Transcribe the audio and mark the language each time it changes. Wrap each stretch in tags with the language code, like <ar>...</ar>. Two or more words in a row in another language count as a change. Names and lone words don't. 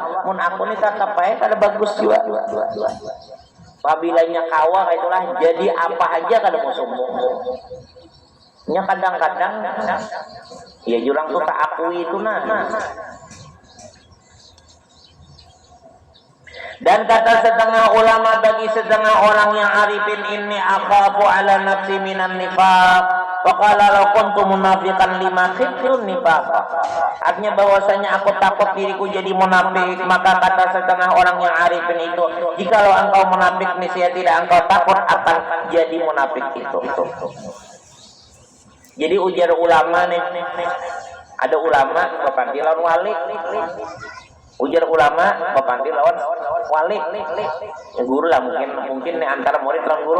<bjn>Mun aku nih tatap aja kada bagus juga. Pabilanya kawa itulah jadi apa aja kada mau sombong. Nya kadang-kadang ya jurang tuh tak akui itu nah. Dan kata setengah ulama bagi setengah orang yang arifin ini</bjn> <ar>أخاف على نفسي من النفاق. فقال لو كنت منافقا لما خفت النفاق.</ar> <bjn>Artinya bahwasanya aku takut diriku jadi munafik, maka kata setengah orang yang arifin itu, jikalau engkau munafik niscaya tidak engkau takut akan jadi munafik itu. Jadi ujar ulama nih, ada ulama kepanggil lawan wali. Ujar ulama kepanggil lawan wali. Ya, guru lah mungkin nih antara murid lawan guru.</bjn>